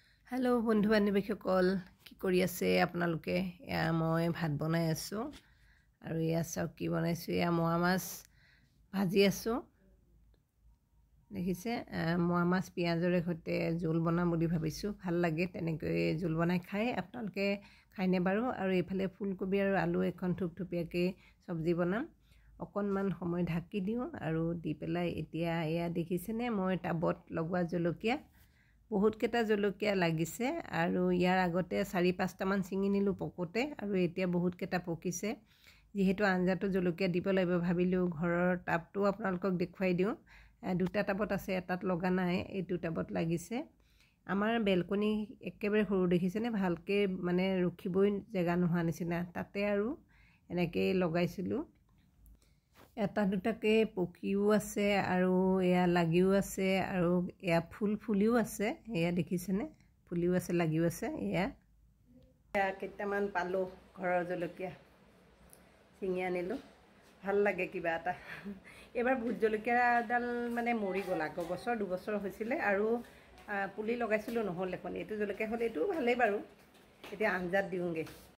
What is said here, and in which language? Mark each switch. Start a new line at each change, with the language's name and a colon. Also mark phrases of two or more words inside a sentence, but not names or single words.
Assamese: हेलो बंधु बान्धवीসকল কি কৰি আছে আপোনালোকে মই ভাত বনাই আছো আৰু ইয়া চাওক কি বনাইছো ইয়া মোৱা মাছ ভাজি আছো দেখিছে মোৱা মাছ পিয়াজৰে সৈতে জোল বনাম বুলি ভাবিছো ভাল লাগে তেনেকৈ জোল বনাই খাই আপোনালোকে খাইনে বাৰু আৰু এফালে ফুলকবি আৰু আলু এখন থুপথুপিয়াকৈ সবজি বনাম অকনমান সময় ঢাকি দিও আৰু দি পেলাই এতিয়া ইয়া দেখিছেনে মই টাবত লগোৱা জলকীয়া বহুত কেইটা জলকীয়া লাগিছে আৰু ইয়াৰ আগতে 4-5টা মান চিঙি নিলো পকোতে আৰু এতিয়া বহুত কেইটা পকিছে যিহেতু আঞ্জাত জলকীয়া দিব লাগিব ভাবিলো ঘৰৰ টাবটো আপোনালোকক দেখুৱাই দিওঁ দুটা টাবত আছে এটাত লগা নাই এই দুটা টাবত লাগিছে আমাৰ বেলকনি একেবাৰে সৰু দেখিছেনে ভালকে মানে ৰখিবই জায়গা নোহোৱা নিচিনা তাতে আৰু এনেকৈ লগাইছিলো এটা দুটাকে পকিও আছে আৰু এয়া লাগিও আছে আৰু এয়া ফুলিও আছে এয়া দেখিছেনে ফুলিও আছে লাগিও আছে এয়া কেইটামান পালো ঘৰৰ জলকীয়া চিঙি আনিলো ভাল লাগে কিবা এটা এবাৰ ভুট জলকীয়াডাল মানে মৰি গ'ল আগৰ বছৰ দুবছৰ হৈছিলে আৰু পুলি লগাইছিলো নহ'ল এখন এইটো জলকীয়া হ'লে এইটো ভালেই বাৰু এতিয়া আঞ্জাত দিওঁগে